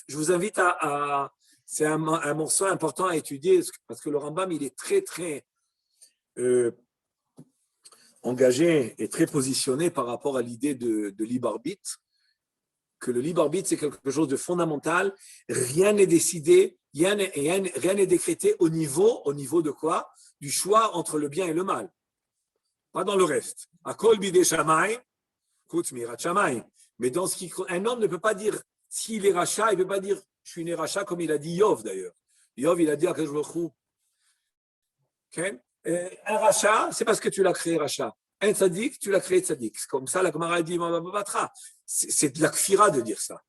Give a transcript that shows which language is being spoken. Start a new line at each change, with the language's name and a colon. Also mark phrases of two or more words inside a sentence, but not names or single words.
French: Je vous invite c'est un morceau important à étudier parce que le Rambam, il est très, très engagé et très positionné par rapport à l'idée de libre arbitre. Que le libre arbitre, c'est quelque chose de fondamental. Rien n'est décidé, rien n'est décrété au niveau de quoi? Du choix entre le bien et le mal. Pas dans le reste.
Hebrew: הכל בידי שמים חוץ מיראת שמים.
French: Mais dans un homme ne peut pas dire, s'il est rachat, il ne peut pas dire, je suis né rachat, comme il a dit Yov d'ailleurs. Yov, il a dit à
Hebrew: הקדוש ברוך הוא,
French: un rachat, c'est parce que tu l'as créé rachat. Un tzaddik, tu l'as créé tzaddik. C'est comme ça, la Gemara dit, c'est de la kfira de dire ça.